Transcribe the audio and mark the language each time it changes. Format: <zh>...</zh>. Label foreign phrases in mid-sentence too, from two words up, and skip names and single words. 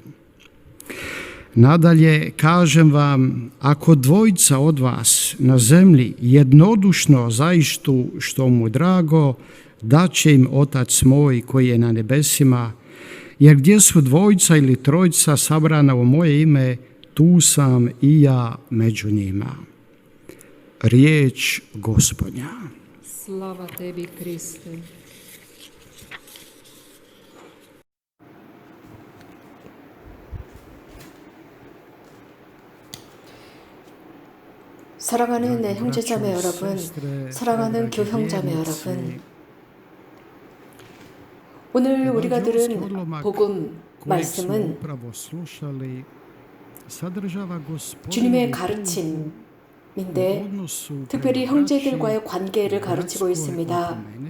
<hr>Nadalje, kažem vam, ako dvojica od vas na zemlji jednodušno zaištu što mu drago, daće im Otac moj koji je na nebesima, jer gdje su dvojica ili trojica sabrana u moje ime, tu sam i ja među njima. Riječ Gospodnja. Slava Tebi, Kriste.</hr> <ko>사랑하는 내 형제자매 여러분, 사랑하는 교형자매 여러분, 오늘 우리가 들은 복음 말씀은 주님의 가르침인데 특별히 형제들과의 관계를 가르치고 있습니다.</ko>